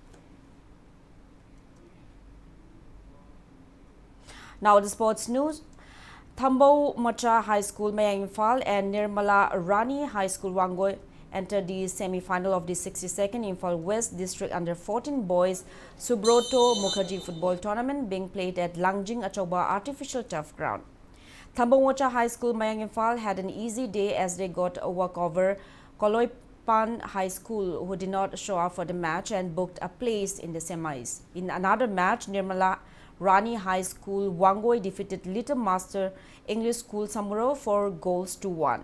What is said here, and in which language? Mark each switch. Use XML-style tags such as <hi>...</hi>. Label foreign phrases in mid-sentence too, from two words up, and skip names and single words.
<en>Now the sports news. Thambau Macha High School Mayang Imphal and Nirmala Rani High School Wangoi entered the semi-final of the 62nd Imphal West District Under-14 Boys Subroto Mukherjee Football Tournament being played at Langjing Achauba Artificial Turf Ground. Thambau Macha High School Mayang Imphal had an easy day as they got a walkover Koloipan High School, who did not show up for the match and booked a place in the semis. In another match, Nirmala Rani High School Wangoi defeated Little Master English School Samuro 4-1.</en>